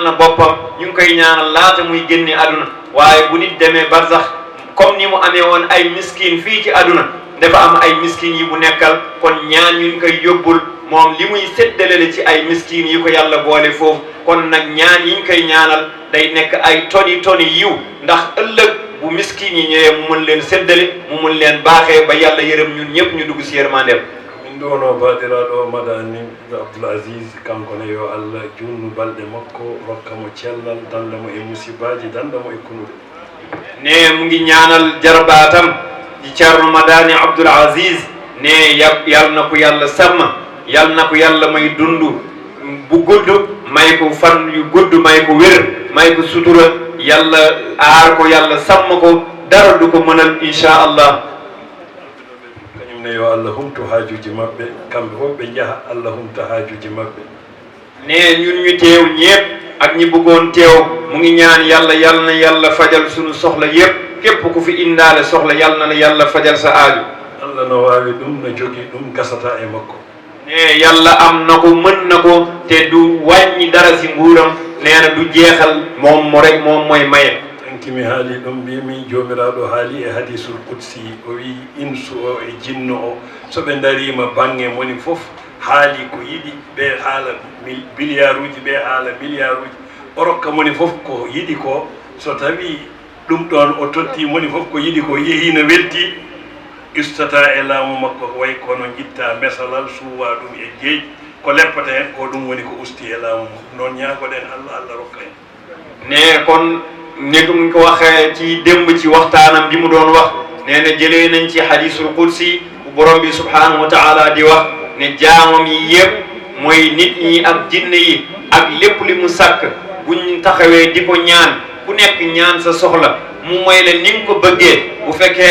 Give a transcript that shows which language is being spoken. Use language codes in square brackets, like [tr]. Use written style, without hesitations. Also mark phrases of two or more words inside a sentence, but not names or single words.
[wo] na boppam ñu ngi koy ñaanal laata muy génne aduna waaye bu nit demee barzax comme ni mu amee woon ay miskin fii ci aduna dafa am ay miskin yi bu nekkal kon ñaan ñu ngi koy yóbbul moom li muy séddale ci ay miskin yi ko yàlla boole foofu kon nag ñaan yi ñu koy ñaanal day nekk ay toni yiw ndax ëllëg bu miskin yi ñëwee mu mun leen séddale mu mun leen baaxee ba yàlla yërëm ñun ñëpp ñu dugg si yërmandeem [ff] min ɗono baɗiraɗo madani Abdoul Aziz kankone yo Allah junnu balɗe makko rokka mo cellal danda mo e musibaji danda mo e kunude [wo] ne mu ngi ñaanal jarbaatam di Ceerno Madani Abdoul Aziz ne yal na ko yàlla sàmm yal na ko yàlla may dundu bu gudd may ko fan yu gudd may ko wér may ko sutura yàlla aar ko yàlla sàmm ko dara du ko mënal [ar] إن شاء الله [ff] kañum ne yo Allah humto haajuji maɓɓe kamɓe fof ɓe jaaha Allah humta haajuji maɓɓe [wo] ne ñun ñu teew ñépp ak ñi bëggoon teew mu ngi ñaan yàlla yal na yàlla fajal sunu soxla yépp képp ku fi indaale soxla yal na la yàlla fajal sa aaju [ff] Allah no waawi ɗum no jogii ɗum gasata e makko [wo] ne yàlla am na ko mën na ko te du wàññi dara si nguuram nee na du jeexal moom mo rek moom mooy maye [ff] kimi haali ɗum mbimi jomiraɗo haali e [ar] الحديث القدسي [ff] o wi insu o e jinno o so ɓe darima bange moni fof haali ko yiɗi ɓe haala milliard uji ɓe haala milliard uji o rokka moni fof ko yiɗi ko so tawi ɗum ɗon o totti moni fof ko yiɗi ko yeehi no welti ustata e laamu makko ko way kono jitta mesalal suwa ɗum e jeeji ko leppata hen ko ɗum woni ko usti e laamu noon ñaagoɗen Allah rokka en [wo] ne kon ni mu ko waxee ci démb ci waxtaanam bi mu doon wax nee na jëlee nañ ci [ar] الحديث القدسي [wo] bu borom bi [ar] سبحانه وتعالى [wo] di wax ne jaamam yi yëpp mooy nit ñi ak jinne yi ak lépp li mu sàkk buñ taxawee di ko ñaan ku nekk ñaan sa soxla mu mooy la ni nga ko bëggee bu fekkee